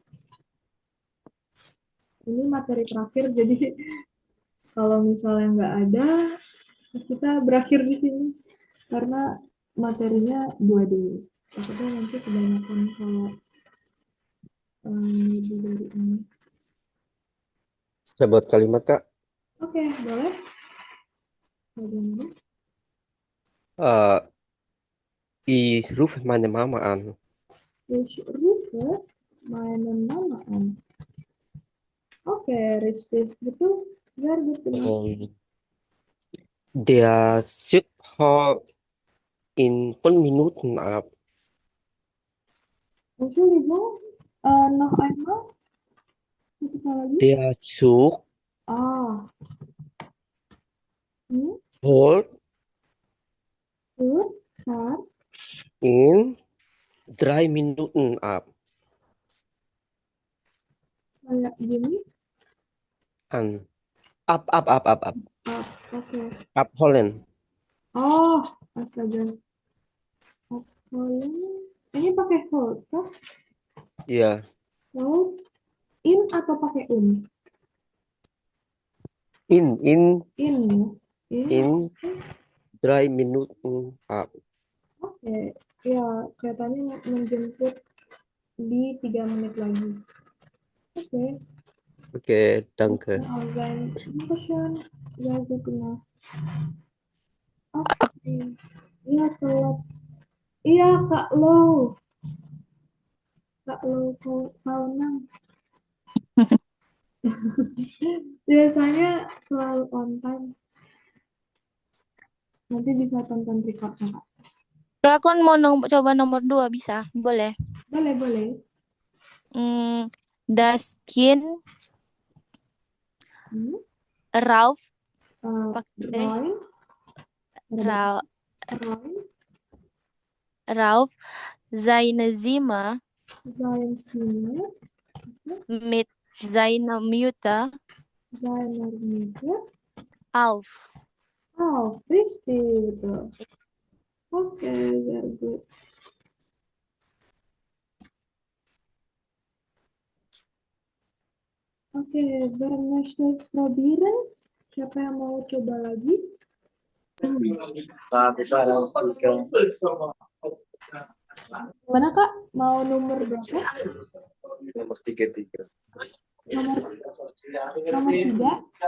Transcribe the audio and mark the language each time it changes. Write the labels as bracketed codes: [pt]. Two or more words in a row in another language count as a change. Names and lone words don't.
[id] Ini materi terakhir, jadi kalau misalnya nggak ada, kita berakhir di sini karena materinya 2 dulu. Takutnya nanti kebanyakan kalau lebih dari ini. Saya buat kalimat, Kak. Oke, boleh. Bagaimana? [de] Ich rufe meine Mama an. Ich rufe meine Mama an. Oke, richtig. Betul. Sehr gut gemacht. Der Zug holt in 5 Minuten ab. Entschuldigung, noch einmal. [id] Sekali lagi. [de] Der Zug Ah. holt Fahrt in 3 Minuten ab. [id] kayak gini. [de] An. Ab. [id] Oke. [de] Abholen. [id] Oh, astaga. Abholen. Ini pakai hold kah? Iya. Hold. In atau pakai un? [de] In [id] In ya. [de] in 3 Minuten ab. [id] Oke. Ya, kelihatannya menjemput di 3 menit lagi. Oke. Oke, [de] danke. Dankeschön. Sehr gut gemacht. [id] Oke. Iya, telat. Iya, Kak Lo. Kak Lo tahun 6. Biasanya selalu [en] on time. [id] Nanti bisa tonton recordnya, Kak. Kak, aku mau coba nomor 2 bisa? Boleh. Boleh. [de] Das Kind rauf pakai rauf seine Zimmer mit seiner Mutter auf. Oh, richtig. [en] Oke, very good. [id] Oke, [de] wer möchte probieren? [id] Siapa yang mau coba lagi? Mana Kak? Mau nomor berapa? Nomor 3. Nomor 3?